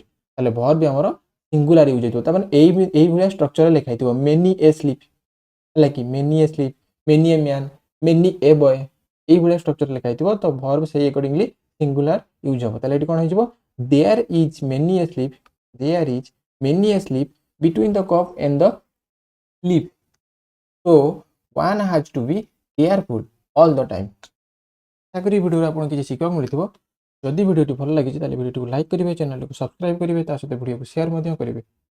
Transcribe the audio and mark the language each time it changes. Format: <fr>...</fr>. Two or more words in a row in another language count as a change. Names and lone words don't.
<or>ତାହେଲେ ଭର୍ବ ବି ଆମର</or> <en>singular use</en> <or>ହେଇଥିବ। ତାମାନେ ଏଇଭଳିଆ ଷ୍ଟ୍ରକ୍ଚରରେ ଲେଖା ହେଇଥିବ</or> <en>many a slip,</en> <or>ହେଲା କି</or> <en>many a slip, many a man, many a boy,</en> <or>এইভଳିଆ ଷ୍ଟ୍ରକ୍ଚର ଲେଖା ହେଇଥିବ। ତ ଭର୍ବ ସେଇ ଆକର୍ଡିଂଲି</or> <en>singular use</en> <or>ହେବ। ତାହେଲେ ଏଠି କ'ଣ ହେଇଯିବ?</or> <en>there is many a slip, there is many a sleep between the cup and the sleep, so one has to be careful all the time।</en> <or>ଆଶା କরি ଭିଡ଼ିଓରୁ ଆପଣଙ୍କୁ କିଛି ଶିଖିବାକୁ ମିଳିଥିବ। ଯଦି ଭିଡ଼ିଓଟି ଭଲ ଲାଗିଛି ତାହେଲେ ଭିଡ଼ିଓଟିକୁ ଲାଇକ୍ କରିବେ, ଚ୍ୟାନେଲକୁ ସବସ୍କ୍ରାଇବ୍ କରିବେ, ତା ସହିତ ଭିଡ଼ିଓକୁ ସେୟାର ମଧ୍ୟ କରିବେ।</or>